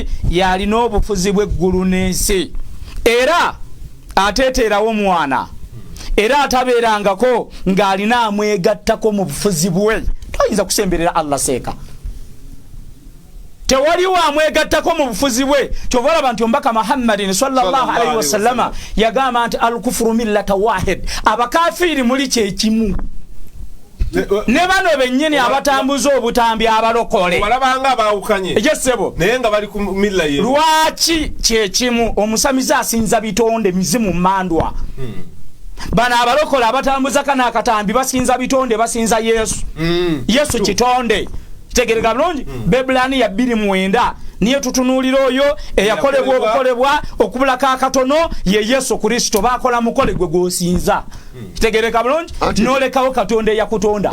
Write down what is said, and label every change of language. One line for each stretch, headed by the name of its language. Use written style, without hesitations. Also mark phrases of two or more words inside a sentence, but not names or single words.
Ganda: yalina obufuzi bw'eggulu n'ensi era ateeterawo mwana era atabeerangako ng'alina amwegattako mu bufuzi bwe toyinza kusemberera Allah seeka tewaliwo amwegattako mu bufuzi bwe kyova olaba nti omubaka Muhammadin
Arabic: صلى الله عليه وسلم
Ganda: yagamba nti
Arabic: الكفر ملة واحدة
Ganda: abakafiiri muli kyekimu ne bano bennyini abatambuza obutambi abalokole balabanga abawukanye yesebo naye nga bali ku milla ye lwaki kyekimu omusamiza asinza bitonde mizimu mandwa bano abalokole abatambuza kana akatambi basinza bitonde basinza Yesu Yesu kitonde kitegereka bulungi Bebulani ya 2:9 niye tutunuulira oyo eyakolebwa obukolebwa okubulako akatono ye Yesu Kristo bakola mukole gwe gwosinza kitegereka bulungi nolekawo Katonda eyakutonda